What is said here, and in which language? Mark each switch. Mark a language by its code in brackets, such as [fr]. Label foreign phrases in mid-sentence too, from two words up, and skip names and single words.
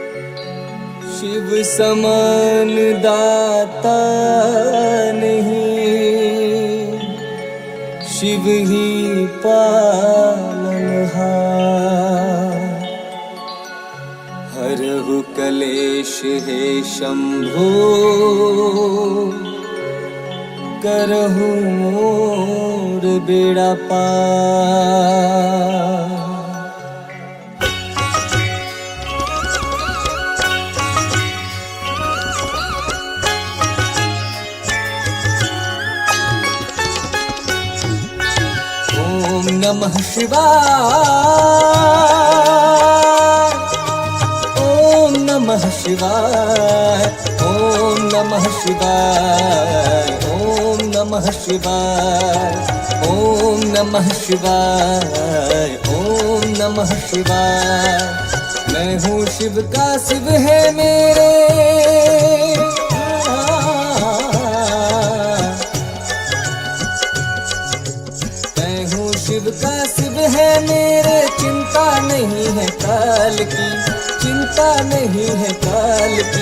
[hi] शिव समान दाता नहीं, शिव ही पालनहार। हरहु कलेश हे शंभो, करहु मोर बेड़ा पार। [sa] ओम नमः शिवाय, ओम नमः शिवाय, ओम नमः शिवाय, ओम नमः शिवाय, ओम नमः शिवाय, ओम नमः शिवाय। [hi] मैं हूँ शिव का शिव है मेरे, शिव का शिव है मेरे। चिंता नहीं है काल की, चिंता नहीं है काल की।